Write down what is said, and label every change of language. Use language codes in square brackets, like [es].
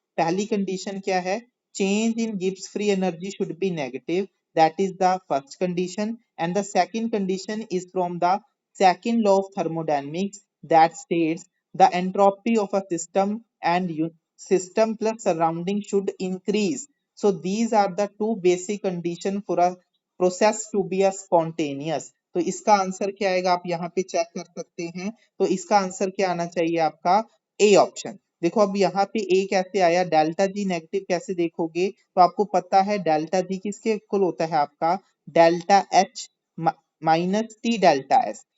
[hi] पहली कंडीशन क्या है, [en] Change in Gibbs free energy should be negative, that is the first condition, and the second condition is from the second law of thermodynamics that states the entropy of a system and system plus surrounding should increase. So these are the two basic condition for a process to be a spontaneous। [hi] तो इसका answer क्या आएगा आप यहाँ पे check कर सकते हैं। तो इसका आंसर क्या आना चाहिए आपका ए ऑप्शन। देखो अब यहाँ पे ए कैसे आया, डेल्टा जी नेगेटिव कैसे देखोगे, तो आपको पता है डेल्टा जी किसके इक्वल होता है आपका delta H minus T delta S.